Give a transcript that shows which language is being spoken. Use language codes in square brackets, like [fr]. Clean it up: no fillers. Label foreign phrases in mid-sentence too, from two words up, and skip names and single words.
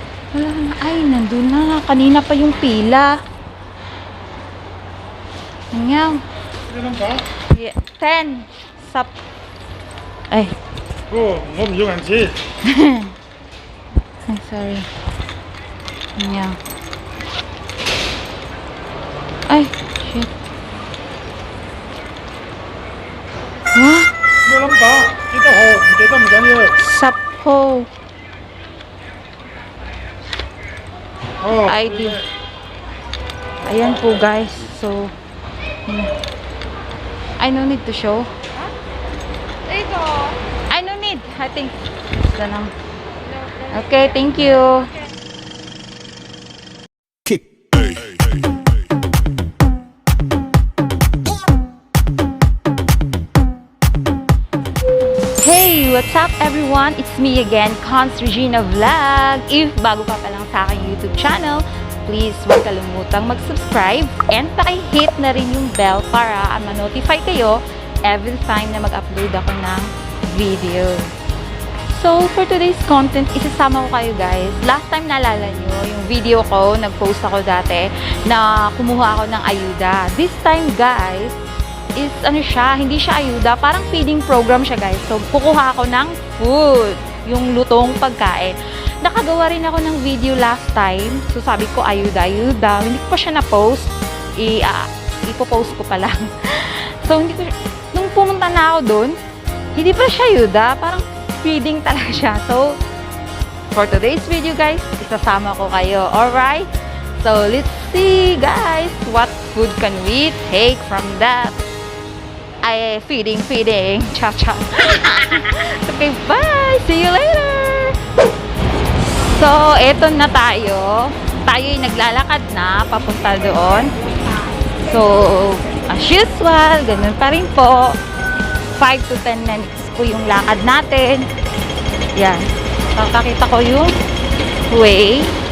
[tl] Wala na. Ay, nandun na. Kanina pa yung pila. Ngaw. Ilan ba? 10. Sap. Ay. [yue] Oh,我唔用銀紙。 [tl] Ay, sorry. Ngaw. [en] Ay, shit. Huh? [yue] 咩冧把？記得號，唔記得唔緊要。 Sapho. Oh, [tl] ID. Ayan po guys. [en] So, I no need to show. [tl] Ito. [en] I no need. I think. [tl] Basta lang. [en] Okay, thank you. Hey, what's up everyone? It's me again, Cons Regina Vlog. [tl] If bago ka pa lang sa aking YouTube channel, please huwag kalimutang mag-subscribe and paki-hit na rin yung bell para ma-notify kayo [en] every time [tl] na mag-upload ako ng video. [en] So, for today's content, [tl] isasama ko kayo [en] guys. Last time [tl] naalala nyo, yung video ko, nag-post ako dati na kumuha ako ng ayuda. [en] This time guys, [tl] is ano siya, hindi siya ayuda, parang [en] feeding program [tl] siya guys. So, kukuha ako ng food, yung lutong pagkain. Nakagawa rin ako ng video [en] last time. [tl] So, sabi ko, ayuda. Hindi ko pa siya na-post. Ipopost ko pa lang. So, nung pumunta na ako doon, hindi pa siya ayuda. Parang feeding talaga siya. So, [en] for today's video guys, [tl] isasama ko kayo. [en] Alright? So, let's see guys, what food can we take from that? [tl] Ay, feeding. Cha-cha. [en] Okay, bye! See you later! So, [tl] eto na tayo. Tayo'y naglalakad na papunta doon. So, [en] as usual, [tl] ganun pa rin po. 5 to 10 minutes po yung lakad natin. Yan. Pakakita ko yung way.